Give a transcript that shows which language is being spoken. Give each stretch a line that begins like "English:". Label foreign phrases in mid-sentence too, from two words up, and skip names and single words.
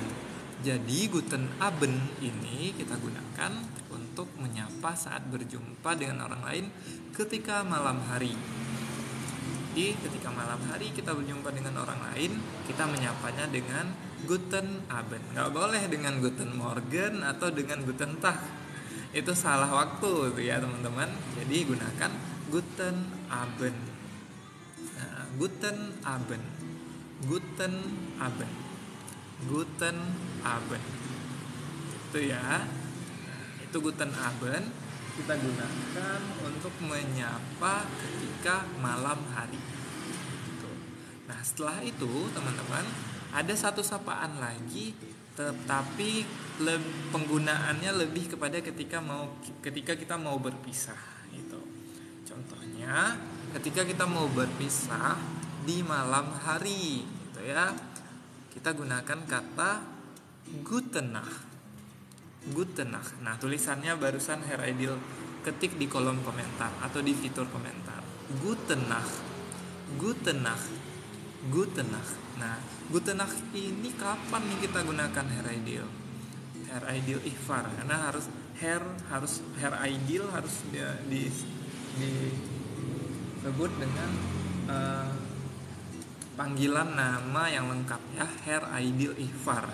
Indonesian: Jadi
German: Guten Abend
Indonesian: ini kita gunakan untuk menyapa saat berjumpa dengan orang lain ketika malam hari. Jadi ketika malam hari kita berjumpa dengan orang lain, kita menyapanya dengan
German: Guten Abend.
Indonesian: Gak boleh dengan
German: Guten Morgen
Indonesian: atau dengan
German: Guten Tag.
Indonesian: Itu salah waktu tuh ya teman-teman. Jadi gunakan
German: guten Abend. Nah, guten Abend, guten Abend, guten Abend.
Indonesian: Itu ya. Itu
German: guten Abend
Indonesian: kita gunakan untuk menyapa ketika malam hari. Gitu. Nah, setelah itu teman-teman ada satu sapaan lagi, tetapi penggunaannya lebih kepada ketika kita mau berpisah gitu. Contohnya ketika kita mau berpisah di malam hari gitu ya. Kita gunakan kata
German: Gute Nacht. Gute Nacht.
Indonesian: Nah, tulisannya barusan Herr Aidil ketik di kolom komentar atau di fitur komentar.
German: Gute Nacht. Gute Nacht. Gute Nacht.
Indonesian: Nah,
German: Gute Nacht
Indonesian: ini kapan nih kita gunakan Herr Aidil? Herr Aidil Ikhfar, karena Herr Aidil harus disebut dengan panggilan nama yang lengkap ya, Herr Aidil Ikhfar.